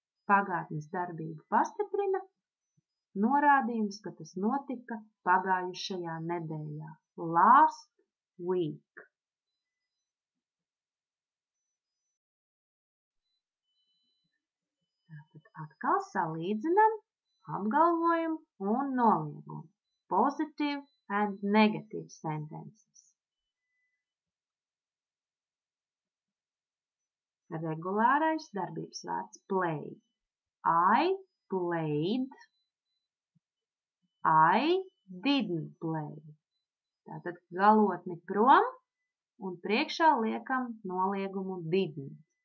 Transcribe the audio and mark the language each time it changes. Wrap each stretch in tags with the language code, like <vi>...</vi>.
<lv>Pagātnes darbību pastiprina norādījums, ka tas notika pagājušajā nedēļā.</lv> <en>Last week.</en> <lv>Tātad atkal salīdzinam apgalvojumu un noliegumu.</lv> <en>Positive and negative sentences.</en> <lv>Regulārais darbības vārds play.</lv> <en>I played. I didn't play.</en> <lv>Tātad galotni prom un priekšā liekam noliegumu didn't.</lv>